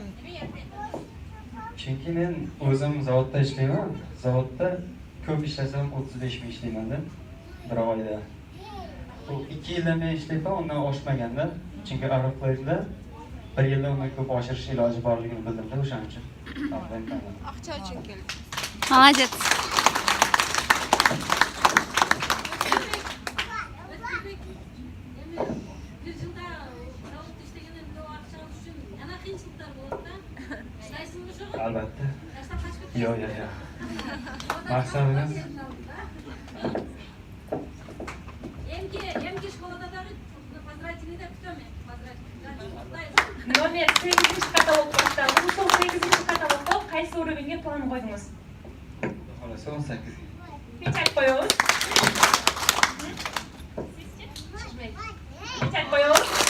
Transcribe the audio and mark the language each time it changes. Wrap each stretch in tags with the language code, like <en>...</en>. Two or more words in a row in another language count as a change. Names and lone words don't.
<uz>Chunki men o'zim zavodda ishlayman. Zavodda ko'p ishlasam 35 ming ishlayman-da bir oyda. Bu 2 yildan beri ishlayman, undan oshmaganda. Chunki Oriflame'da 1 yilda undan ko'p oshirish iloji borligini bildim-da, o'shaning uchun.</uz> <ky>Акча үчүн келип. Молодец.</ky> <uz>Albatta. Yo'q. Maqsadimiz</uz> <ky>Эмки школада дагы поздравительныйда күтөм. Номер 8 каталог башталды. Ушул 8 каталогго кайсы уровеньге план койдуңуз?</ky> <uz>Xolos 18.</uz> <ky>Печать коебуз. Печать коебуз.</ky>